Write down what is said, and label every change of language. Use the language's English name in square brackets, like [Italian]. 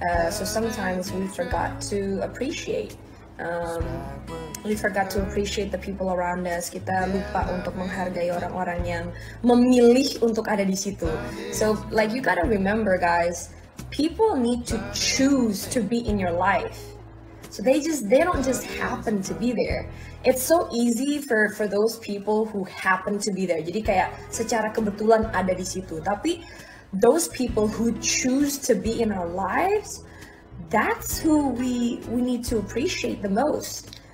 [English] So sometimes we forgot to appreciate the people around us. [Indonesian] Kita lupa untuk menghargai orang-orang yang memilih untuk ada di situ. [English] So like you gotta remember guys, people need to choose to be in your life. So they don't just happen to be there. It's so easy for those people who happen to be there. [Indonesian] Jadi kayak secara kebetulan ada di situ. Tapi [English] those people who choose to be in our lives, that's who we need to appreciate the most.